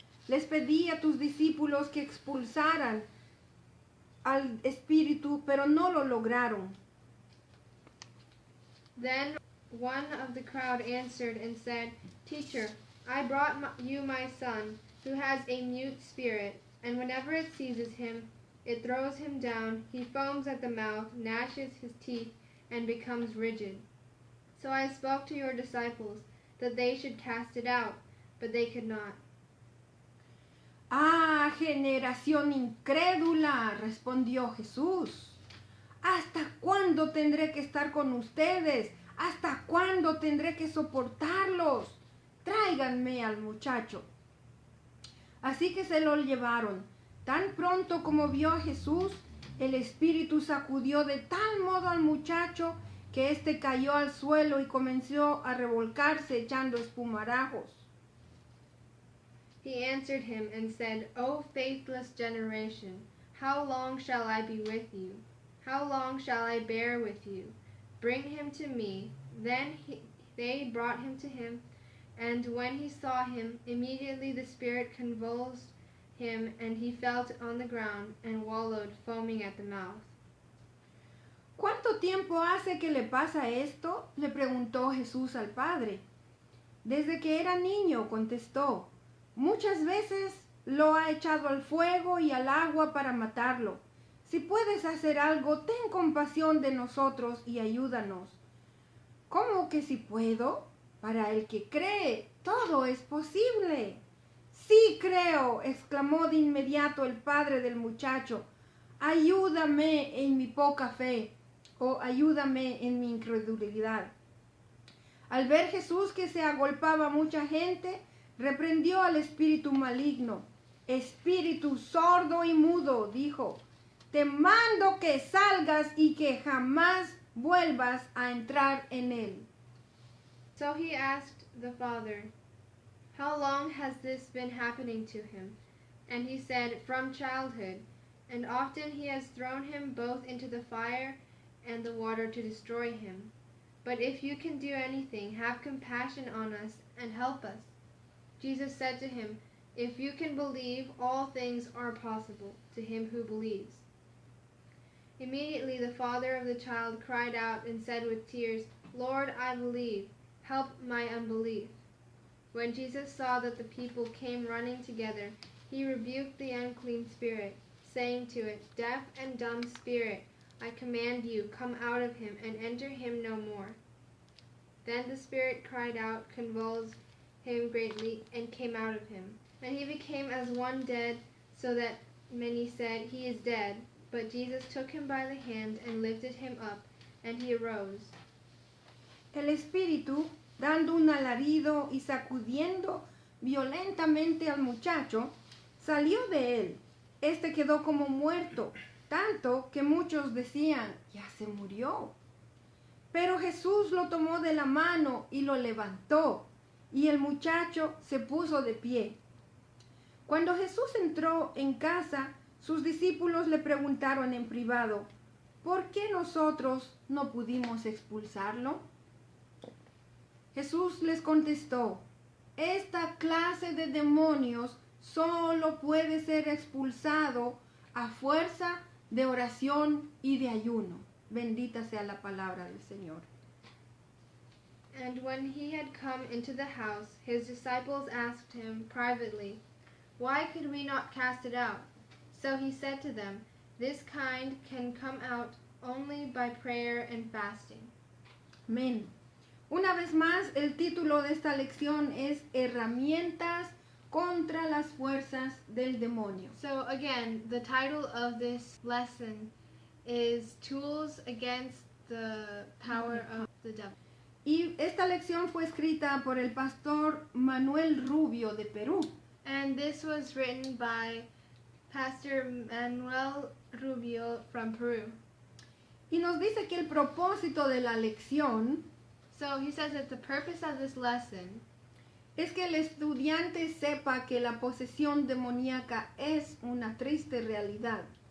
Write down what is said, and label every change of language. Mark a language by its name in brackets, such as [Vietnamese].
[Spanish] Les pedí a tus discípulos que expulsaran al espíritu, pero no lo lograron. [English] Then one of the crowd answered and said, "Teacher, I brought you my son, who has a mute spirit, and whenever it seizes him, it throws him down, he foams at the mouth, gnashes his teeth, and becomes rigid. So I spoke to your disciples that they should cast it out, but they could not." [Spanish] ¡Ah, generación incrédula!, respondió Jesús. ¿Hasta cuándo tendré que estar con ustedes? ¿Hasta cuándo tendré que soportarlos? Tráiganme al muchacho. Así que se lo llevaron. Tan pronto como vio a Jesús, el espíritu sacudió de tal modo al muchacho que éste cayó al suelo y comenzó a revolcarse echando espumarajos. [English] He answered him and said, "O faithless generation, how long shall I be with you? How long shall I bear with you? Bring him to me." Then they brought him to him, and when he saw him, immediately the spirit convulsed him, and he fell on the ground and wallowed, foaming at the mouth. [Spanish] ¿Cuánto tiempo hace que le pasa esto?, le preguntó Jesús al padre. Desde que era niño, contestó. Muchas veces lo ha echado al fuego y al agua para matarlo. Si puedes hacer algo, ten compasión de nosotros y ayúdanos. ¿Cómo que si puedo? Para el que cree, todo es posible. Sí creo, exclamó de inmediato el padre del muchacho. Ayúdame en mi poca fe, o ayúdame en mi incredulidad. Al ver Jesús que se agolpaba mucha gente, reprendió al espíritu maligno. Espíritu sordo y mudo, dijo, te mando que salgas y que jamás vuelvas a entrar en él. [English] So he asked the father, how long has this been happening to him? And he said, from childhood, and often he has thrown him both into the fire and the water to destroy him. But if you can do anything, have compassion on us and help us. Jesus said to him, if you can believe, all things are possible to him who believes. Immediately the father of the child cried out and said with tears, Lord, I believe. Help my unbelief. When Jesus saw that the people came running together, he rebuked the unclean spirit, saying to it, deaf and dumb spirit, I command you, come out of him and enter him no more. Then the spirit cried out, convulsed him greatly, and came out of him. And he became as one dead, so that many said, he is dead. But Jesus took him by the hand and lifted him up, and he arose. [Spanish] El espíritu, dando un alarido y sacudiendo violentamente al muchacho, salió de él. Este quedó como muerto, tanto que muchos decían, ya se murió. Pero Jesús lo tomó de la mano y lo levantó, y el muchacho se puso de pie. Cuando Jesús entró en casa, sus discípulos le preguntaron en privado, ¿por qué nosotros no pudimos expulsarlo? Jesús les contestó, esta clase de demonios solo puede ser expulsado a fuerza de oración y de ayuno. Bendita sea la palabra del Señor. [English] And when he had come into the house, his disciples asked him privately, why could we not cast it out? So he said to them, this kind can come out only by prayer and fasting. [Spanish] Amén. Una vez más, el título de esta lección es Herramientas contra las fuerzas del demonio. [English] So again, the title of this lesson is Tools Against the Power of the Devil. [Spanish] Y esta lección fue escrita por el pastor Manuel Rubio de Perú. [English] And this was written by Pastor Manuel Rubio from Peru. [Spanish] Y nos dice que el propósito de la lección [English] So he says that the purpose of this lesson [Spanish] es que el estudiante sepa que la posesión demoníaca es una triste realidad.